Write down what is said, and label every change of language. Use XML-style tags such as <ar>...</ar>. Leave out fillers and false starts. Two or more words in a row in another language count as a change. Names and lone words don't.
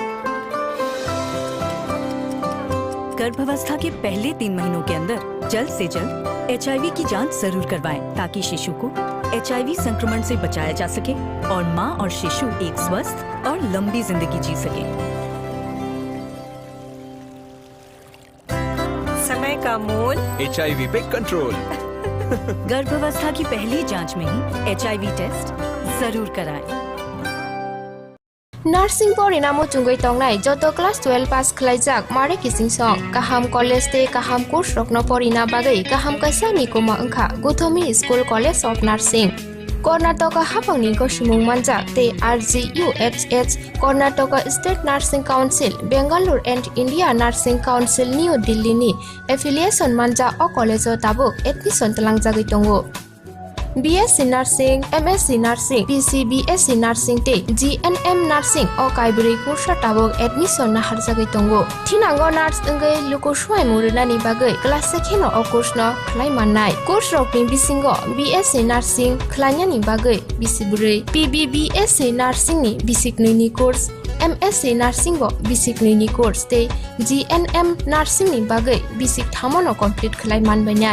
<hi>गर्भावस्था के पहले 3 महीनों के अंदर जल्द से जल्द HIV की जांच जरूर करवाएं ताकि शिशु को HIV संक्रमण से बचाया जा सके और माँ और शिशु एक स्वस्थ और लंबी जिंदगी जी सके। समय का मोल, HIV पे कंट्रोल। गर्भावस्था की पहली जांच में ही HIV टेस्ट जरूर कराएं।</hi> <trp>Nursing porinamo chungoi tongnai joto class 12 pass khlaijak mare kising song kaham college te kaham course rokno porina bagai kaham kaisa ni koma angkha Gotami School College of Nursing. कर्नाटका हाफांनि गसुमुं मानजाक ते RGUHH कर्नाटका स्टेट नार्सिं काउन्सिल बेंगालुरु एन्ड इन्डिया नार्सिं काउन्सिल निउ दिल्लीनि एफिलिएशन मानजा अ कलेजो ताबुक एडमिशन तलांजागै दङ BSc Nursing, MSc Nursing, PCBSc Nursing te GNM Nursing o kaibri kursa tabok admission na harjagai tongo. Thinango nurse engai luko suai murunani bagai class sekheno o course no khlai mannai. Course rokni bisingo BSc Nursing khlainani bagai bisiburi, PBBSc Nursing ni bisik ni course, MSc Nursing bo bisik ni course te GNM Nursing ni bagai bisik thamono complete khlai manbainai.</trp>